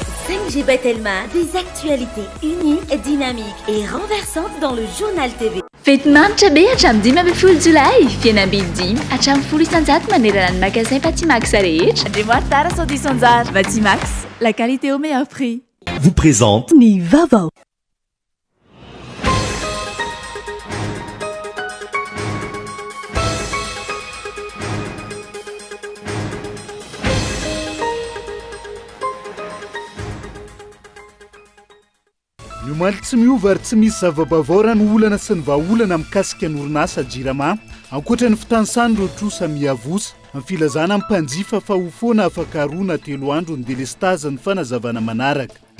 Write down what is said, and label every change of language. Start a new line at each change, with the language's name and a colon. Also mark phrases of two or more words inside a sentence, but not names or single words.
French: 5G Batelma, des actualités uniques, dynamiques et renversantes dans le journal TV.
Malagasy: Fety manitra be hatramin'ny 15 Jolay, fihenam-bidy 10 hatramin'ny 10 isanjato manerana ny magasin Batimax rehetra. Andriamoara Tara Saudi Sanjar. Batimax,
French: la qualité au meilleur prix. Vous présente
Malagasy: Ny vaovao. Omaly tsy miova ary tsy misy zava-baovao raha ny olana sy ny vahaolana mikasika ny orinasa Jirama ankoatra ny fitanisany ireo trosa miavosa amin'ny filazana amin'ny mpanjifa fa ho foana afaka roana 3 andro ny delestazy ny fanazavana manaraka.